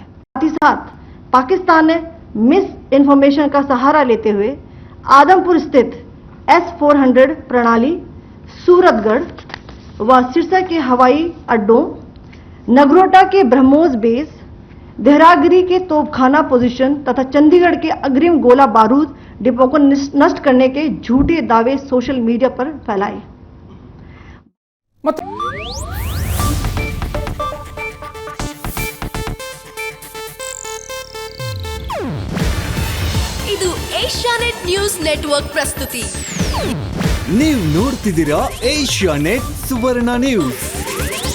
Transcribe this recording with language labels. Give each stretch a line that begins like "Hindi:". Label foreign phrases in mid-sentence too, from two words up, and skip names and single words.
Hindi: साथ ही साथ पाकिस्तान ने
English: mis information
Hindi: का सहारा लेते हुए आदमपुर स्थित S-400 प्रणाली, सूरतगढ़ व सिरसा के हवाई अड्डों, नगरोटा के ब्रह्मोस बेस, देहरागिरी के तोपखाना पोजीशन तथा चंडीगढ़ के अग्रिम गोला बारूद डिपो को नष्ट करने के झूठे दावे
English: social media
Hindi: पर फैलाए।
Kannada: ಮತ್ತು ಇದು ಏಷ್ಯಾನೆಟ್ ನ್ಯೂಸ್ ನೆಟ್ವರ್ಕ್ ಪ್ರಸ್ತುತಿ. ನೀವು ನೋಡ್ತಿದ್ದೀರಾ ಏಷ್ಯಾನೆಟ್ ಸುವರ್ಣ ನ್ಯೂಸ್.